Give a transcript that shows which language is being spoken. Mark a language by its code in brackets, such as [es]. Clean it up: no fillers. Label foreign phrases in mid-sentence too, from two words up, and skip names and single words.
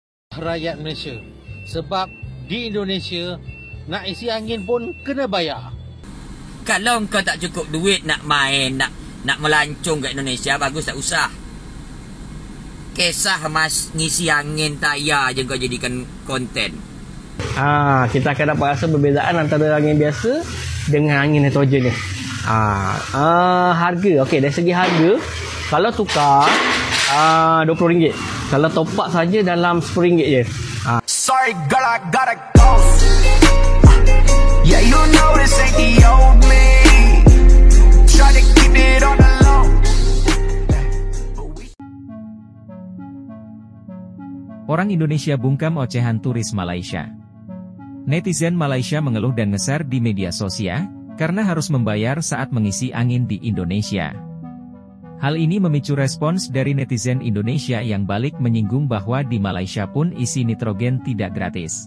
[ms] rakyat Malaysia. Sebab di Indonesia nak isi angin pun kena bayar. Kalau kau tak cukup duit nak main, nak melancong kat Indonesia, bagus tak usah. Kisah mas ngisi angin tayar je kau jadikan konten. Kita akan dapat rasa perbezaan antara angin biasa dengan angin nitrogen ni. Harga, okey, dari segi harga, kalau tukar RM20. Kalau [en] top up [ms] saja dalam RM10 je. [en] Sorry girl, I gotta go. Yeah, you know this ain't the old me. Try to keep it on the low. [id] Orang Indonesia bungkam ocehan turis Malaysia. Netizen Malaysia mengeluh dan ngeser di media sosial karena harus membayar saat mengisi angin di Indonesia. Hal ini memicu respons dari netizen Indonesia yang balik menyinggung bahwa di Malaysia pun isi nitrogen tidak gratis.